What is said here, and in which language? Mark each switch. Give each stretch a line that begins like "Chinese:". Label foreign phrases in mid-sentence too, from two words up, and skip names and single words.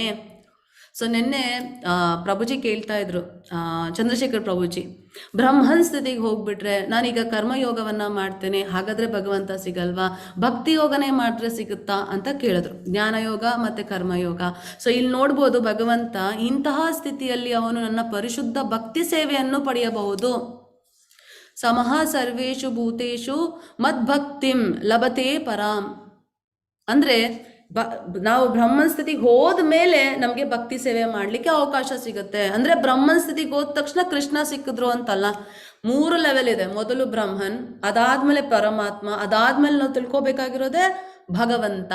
Kannada: ಸೊ ನಿನ್ನೆ ಪ್ರಭುಜಿ ಕೇಳ್ತಾ ಇದ್ರು, ಚಂದ್ರಶೇಖರ್ ಪ್ರಭುಜಿ, ಬ್ರಹ್ಮನ್ ಸ್ಥಿತಿಗೆ ಹೋಗ್ಬಿಟ್ರೆ ನಾನೀಗ ಕರ್ಮಯೋಗವನ್ನು ಮಾಡ್ತೇನೆ, ಹಾಗಾದರೆ ಭಗವಂತ ಸಿಗಲ್ವಾ? ಭಕ್ತಿ ಯೋಗನೇ ಮಾಡಿದ್ರೆ ಸಿಗುತ್ತಾ ಅಂತ ಕೇಳಿದ್ರು. ಜ್ಞಾನಯೋಗ ಮತ್ತು ಕರ್ಮಯೋಗ. ಸೊ ಇಲ್ಲಿ ನೋಡ್ಬೋದು, ಭಗವಂತ ಇಂತಹ ಸ್ಥಿತಿಯಲ್ಲಿ ಅವನು ನನ್ನ ಪರಿಶುದ್ಧ ಭಕ್ತಿ ಸೇವೆಯನ್ನು ಪಡೆಯಬಹುದು.
Sanskrit: ಸಮಃ ಸರ್ವೇಷು ಭೂತೇಷು ಮದ್ಭಕ್ತಿಂ ಲಭತೆ ಪರಾಂ.
Kannada: ಅಂದರೆ ನಾವು ಬ್ರಹ್ಮನ್ ಸ್ಥಿತಿಗೆ ಹೋದ ಮೇಲೆ ನಮಗೆ ಭಕ್ತಿ ಸೇವೆ ಮಾಡಲಿಕ್ಕೆ ಅವಕಾಶ ಸಿಗುತ್ತೆ. ಅಂದರೆ ಬ್ರಹ್ಮನ್ ಸ್ಥಿತಿಗೆ ಹೋದ ತಕ್ಷಣ ಕೃಷ್ಣ ಸಿಕ್ಕಿದ್ರು ಅಂತಲ್ಲ. 3 ಲೆವೆಲ್ ಇದೆ. ಮೊದಲು ಬ್ರಹ್ಮನ್, ಅದಾದ್ಮೇಲೆ ಪರಮಾತ್ಮ, ಅದಾದ್ಮೇಲೆ ನಾವು ತಿಳ್ಕೊಬೇಕಾಗಿರೋದೇ ಭಗವಂತ.